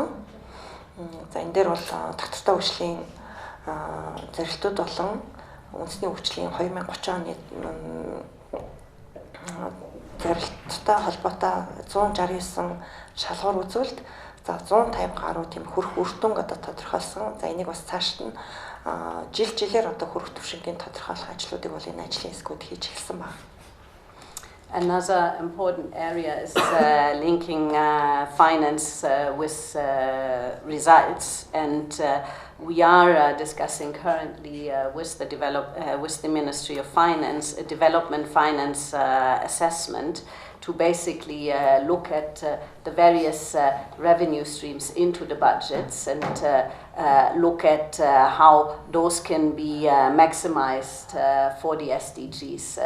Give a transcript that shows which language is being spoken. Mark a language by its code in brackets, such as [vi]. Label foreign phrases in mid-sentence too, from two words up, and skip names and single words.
[mn] За энэ дээр бол согтвортой үйлчлэлийн зорилтууд болон үндэсний хөгжлийн 2030 оны зорилттой холбоотой 169 шалгуур үзүүлэлт за 150 гаруй тийм хөрх үр дүн тодорхойлсон. За энийг бас цаашд нь жилээр хөрх түвшингийн тодорхойлох ажлуудыг бол энэ ажлын хэсгүүд хийж эхэлсэн байна. [en] Another important area is linking finance with results, and we are discussing currently with the Ministry of Finance a development finance assessment to basically look at the various revenue streams into the budgets and look at how those can be maximized for the SDGs.